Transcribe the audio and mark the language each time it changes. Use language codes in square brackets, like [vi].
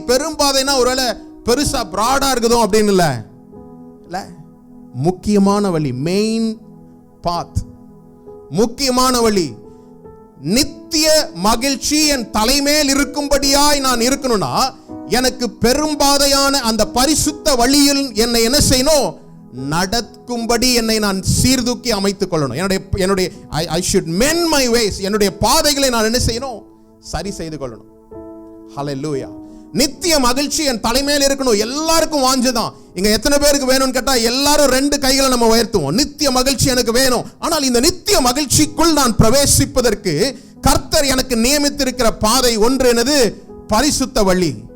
[ta] பெரும்பாதைனா ஒருவேளை பெருசா பிராடா இருக்குதோ அப்படின்னு இல்ல, முக்கியமான வழி, மெயின் பாத், முக்கியமான வழி. நித்திய மகிழ்ச்சி என் தலைமேல் இருக்கும்படியாய் நான் இருக்கணும்னா எனக்கு பெரும்பாதையான அந்த பரிசுத்த வழியில் என்னை என்ன செய்யணும்? நடக்கும்படி என்னை நான் சீர்தூக்கி அமைத்துக் கொள்ளணும். என்னுடைய [en] I should mend my ways. [ta] என்னுடைய பாதைகளை நான் என்ன செய்யணும்? சரி செய்து கொள்ளணும். ஹல்லேலூயா. நித்திய மகிழ்ச்சி என் தலைமையில் இருக்கணும். எல்லாருக்கும் வாஞ்சதான். இங்க எத்தனை பேருக்கு வேணும்னு கேட்டா எல்லாரும் 2 கைகளை நம்ம உயர்த்துவோம். நித்திய மகிழ்ச்சி எனக்கு வேணும். ஆனால் இந்த நித்திய மகிழ்ச்சிக்குள் நான் பிரவேசிப்பதற்கு கர்த்தர் எனக்கு நியமித்திருக்கிற பாதை ஒன்று என்னது? பரிசுத்த வழி.